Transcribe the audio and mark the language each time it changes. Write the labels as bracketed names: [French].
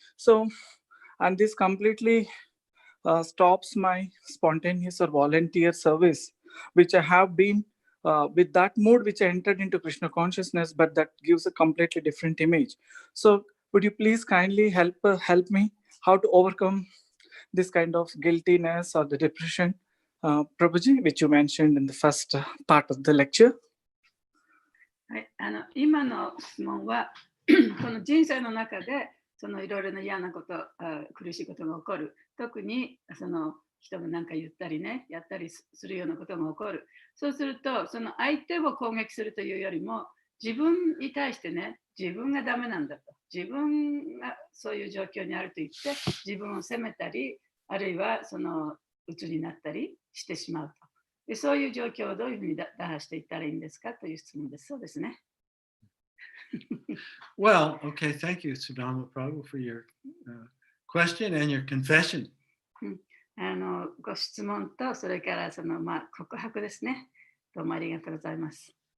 [English] So, and this completely stops my spontaneous or volunteer service, which I have been with that mood which I entered into Krishna consciousness, but that gives a completely different image. So would you please kindly help me how to overcome this kind of guiltiness or the depression, Prabhuji, which you mentioned in the first part of the lecture? [Japanese] はい、今の質問はこの人生の中でそのいろいろな嫌なこと、苦しいことが起こる。特にその人が何か言ったりね、やったりするようなことが起こる。そうすると、その相手を攻撃するというよりも、自分に対してね、自分がダメなんだと。自分がそういう状況にあると言って、自分を責めたり、あるいはその鬱になったりしてしまうと。でそういう状況をどういうふうに打破していったらいいんですかという質問です。そうですね。 [English] Well, okay, thank you, Sudama Prabhu, for your question and your confession. [Japanese] ご質問と、それからその、告白ですね。どうもありがとうございます。